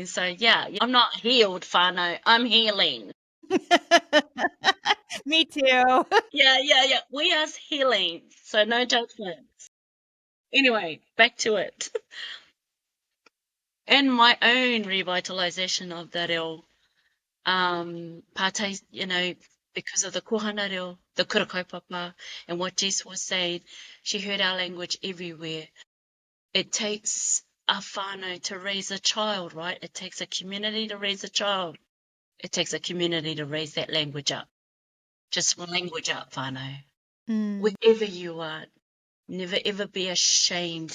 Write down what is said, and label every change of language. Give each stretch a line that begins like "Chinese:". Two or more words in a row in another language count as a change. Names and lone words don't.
English: So yeah, I'm not healed, whānau. I'm healing. Me too. Yeah. We are healing. So no judgment. Anyway, back to it. And my own revitalization of the reo, pātai, because of the
Māori: kohana reo,
English: the
Māori: kura kaupapa,
English: and what Jess was saying, she heard our language everywhere. It takes a whānau to raise a child, right? It takes a community to raise a child. It takes a community to raise that language up. Just language up, whānau. Wherever you are, never ever be ashamed.